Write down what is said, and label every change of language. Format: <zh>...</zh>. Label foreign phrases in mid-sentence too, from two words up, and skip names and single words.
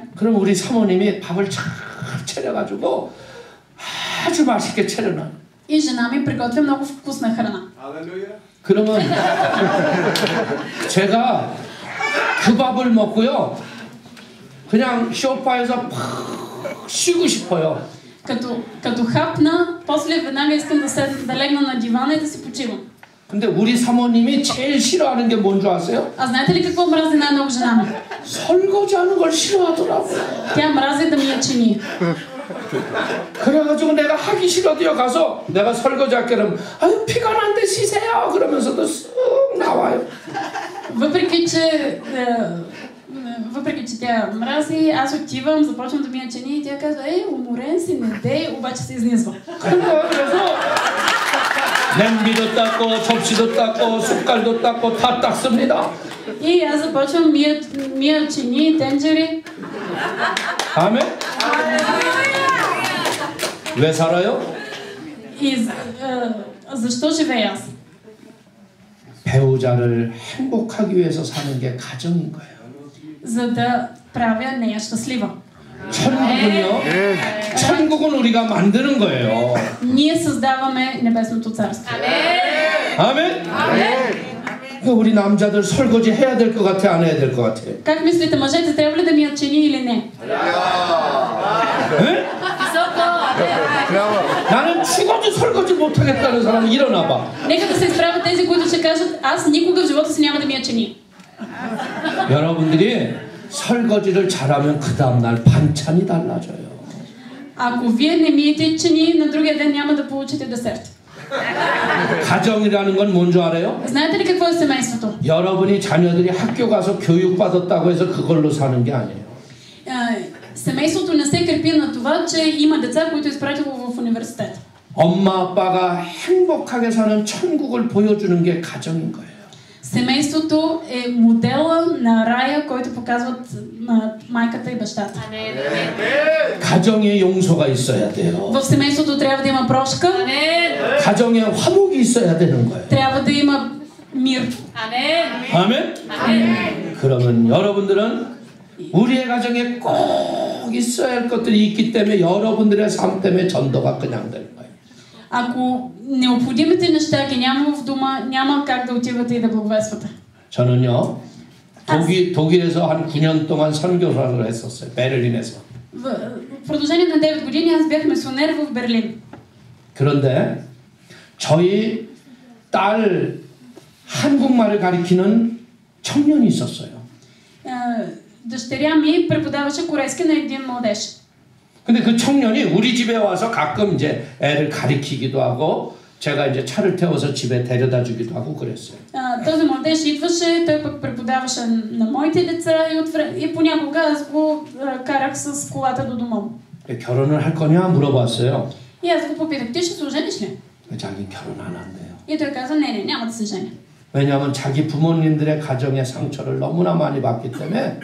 <ko>그럼 우리 사모님이 밥을 쫙 차려가지고 아주 맛있게 차려놔.</ko> <bg>И жена ми приготвя много вкусна храна.</bg> <ko>그러면 제가 그 밥을 먹고요, 그냥 소파에서 푹 쉬고 싶어요.</ko> <bg>Като хапна, после веднага искам да легна на дивана и да си почивам.</bg> <ko>근데 우리 사모님이 제일 싫어하는 게 뭔 줄 아세요?</ko> <bg>А знаете ли какво мрази най-много жена ми?</bg> <ko>설거지하는 걸 싫어하더라고요.</ko> <bg>Тя мрази да ми я чини.</bg> <ko>그래가지고 내가 하기 싫어도요, 가서 내가 설거지할게 그러면 아유 피가 난데 쉬세요 그러면서도 쓱 나와요.</ko> <bg>Въпреки че тя мрази, аз отивам, започвам да ми я чини и тя казва: уморен си, не дей, обаче се изнизва.</bg> <ko>그래서 냄비도 닦고 접시도 닦고 숟갈도 닦고 다 닦습니다.</ko> <bg>И аз започвам мия чини, тенджери.</bg> <ko>아멘? 왜 살아요?</ko> <bg>И защо живея аз?</bg> <ko>배우자를 행복하기 위해서 사는 게 가정인 거예요.</ko> <bg>За да правя нея щастлива.</bg> <ko>천국은 우리가 만드는 거예요.</ko> <bg>Ние създаваме небесното царство.</bg> <ko>아멘? 우리 남자들 설거지 해야 될 것 같아, 안 해야 될 것 같아?</ko> <bg>Как мислите, мъжете трябва ли да мият чини или не?</bg> <ko>나는 죽어도 설거지 못하겠다는 사람은 일어나 봐.</ko> <bg>Нека да се изправят тези, които ще кажат: аз никога в живота си няма да мия чини.</bg> <ko>여러분들이 설거지를 잘하면 그 다음날 반찬이 달라져요.</ko> <bg>Ако вие не миете чини, на другия ден няма да получите десерт.</bg> <ko>가정이라는 건 뭔 줄 알아요?</ko> <bg>Знаете ли какво е семейството?</bg> <ko>여러분이 자녀들이 학교 가서 교육받았다고 해서 그걸로 사는 게 아니에요.</ko> <bg>Семейството не се крепи на това, че има деца, които изпратило в университет.</bg> <ko>엄마 아빠가 행복하게 사는 천국을 보여주는 게 가정인 거예요.</ko> <bg>Семейството е модела на рая, който показват на майката и бащата.</bg> <ko>가정에 용서가 있어야 돼요.</ko> <bg>В семейството трябва да има прошка.</bg> <ko>가정에 화목이 있어야 되는 거예요.</ko> <bg>трябва да има мир.</bg> <ko>아멘? 그러면 여러분들은 우리의 가정에 꼭 있어야 할 것들이 있기 때문에 여러분들의 삶 때문에 전도가 그냥 되는 거예요.</ko> <bg>Ако необходимите неща ги няма в дома, няма как да отивате и да благовествате.</bg> <ko>저는요, 독일에서 한 9년 동안 선교사를 했었어요. 베를린에서.</ko> <bg>В продължение на 9 години аз бях мисионер в Берлин.</bg> <ko>그런데 저희 딸 한국말을 가리키는 청년이 있었어요.</ko> <bg>Дъщеря ми преподаваше корейски на един младеж.</bg> <ko>근데 그 청년이 우리 집에 와서 가끔 이제 애를 가리키기도 하고 제가 이제 차를 태워서 집에 데려다 주기도 하고 그랬어요.</ko> <bg>Този младеж идваше, той пък преподаваше на моите деца и понякога аз го карах с колата до дома му.</bg> <ko>결혼을 할 거냐 물어봤어요.</ko> <bg>И аз го попитах: ти ще се ожениш ли?</bg> <ko>자기 결혼 안 한대요.</ko> <bg>И той каза: не, няма да се женя.</bg> <ko>왜냐하면 자기 부모님들의 가정의 상처를 너무나 많이 받기 때문에</ko>